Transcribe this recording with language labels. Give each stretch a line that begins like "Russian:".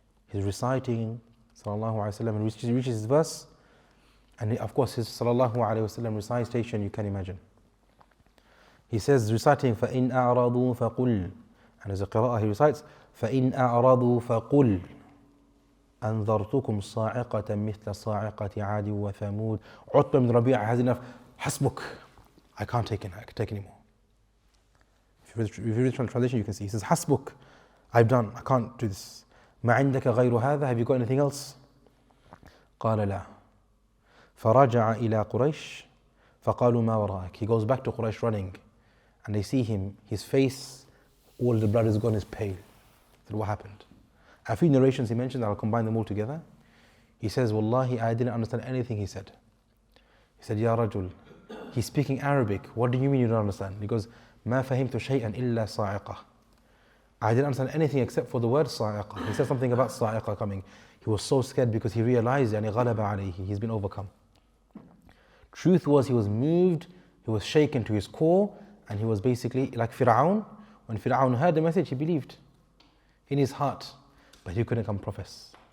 English: He's reciting sallallahu alaihi wasallam and reaches his verse, and of course his sallallahu alaihi wasallam recitation you can imagine. He says, reciting,
Arabic: فَإِنْ أَعْرَضُوا فَقُلْ.
English: And as a qira'ah, he recites,
Arabic: فَإِنْ أَعْرَضُوا فَقُلْ أَنذَرْتُكُمْ صَاعِقَةً مِثْلَ صَاعِقَةِ عَادٍ وَثَمُودَ.
English: Utbah ibn Rabī has enough.
Arabic: حسبك.
English: I can't take anymore. If you read the translation, you can see. He says,
Arabic: حسبك.
English: I've done. I can't do this.
Arabic: ما عندك غير هذا.
English: Have you got anything else?
Arabic: قال لا. فرجع إلى قريش فقالوا ما وراءك.
English: He goes back to Quraysh running, and they see him, his face, all the blood is gone, is pale. So what happened? A few narrations he mentioned, I'll combine them all together. He says, Wallahi, I didn't understand anything he said. He said, Ya Rajul, he's speaking Arabic. What do you mean you don't understand? He goes,
Arabic: ما فهمت شيئا إلا صاعقة.
English: I didn't understand anything except for the word صاعقة. He said something about صاعقة coming. He was so scared because he realized
Arabic: يعني غلب عليه.
English: He's been overcome. Truth was, he was moved, he was shaken to his core, and he was basically like Fir'aun. When Fir'aun heard the message, he believed in his heart, but he couldn't come profess.